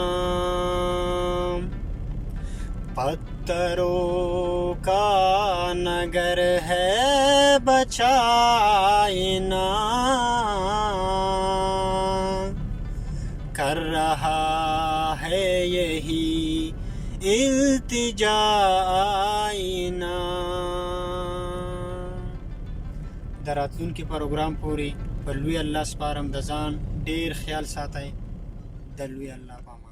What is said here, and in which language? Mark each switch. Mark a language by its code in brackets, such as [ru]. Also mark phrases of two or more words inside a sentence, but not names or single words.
[ur] پتھروں کا نگر ہے بچائے نا، کر رہا ہے یہی التجا آئینہ. [ps] د راتلونکي پروګرام پورې په لوی الله سپارم، د ځان ډیر خیال ساتئ. د لوی الله